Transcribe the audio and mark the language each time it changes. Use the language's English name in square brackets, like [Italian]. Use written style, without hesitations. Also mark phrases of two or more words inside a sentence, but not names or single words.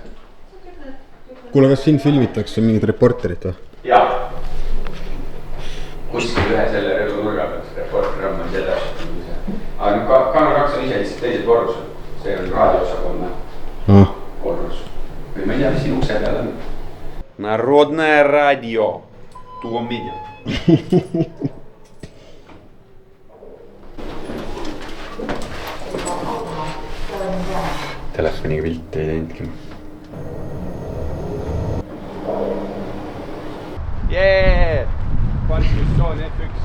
[Estonian] Kuule, kas siin filmitakse mingid reporterit või? Jaa. Kuskil ühe selle rõdu nurga peal, see reporter on seda. Aga Kaamera 2 on ise lihtsalt teisel korrusel. See on raadiosakonna korrus. Või ma ei tea, mis siin ukse peal on. [Russian] Народное радио. Tuo media. [Estonian] Telefoniga pilti ei teinudki. Jee! Parkimistsoon F1.